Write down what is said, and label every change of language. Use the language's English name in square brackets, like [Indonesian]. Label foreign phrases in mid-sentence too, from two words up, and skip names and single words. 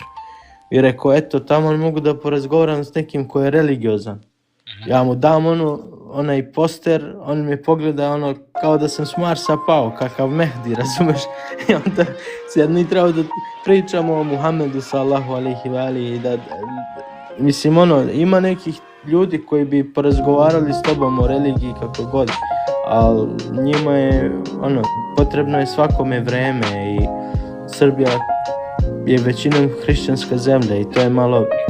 [Serbian] I rekao, eto, tamo mogu da porazgovaram s nekim ko je religiozan. Ja mu dam onaj poster, on mi pogleda kao da sam s Marsa pao, kakav Mehdi, razumeš? I onda sad mi treba da pričamo o Muhammedu [Arabic] صلى الله عليه وآله [Serbian] i mislim, ima nekih ljudi koji bi porazgovarali s tobom o religiji kako god, ali njima je, potrebno je svakome vreme i Srbija je većinom hrišćanska zemlja i to je malo...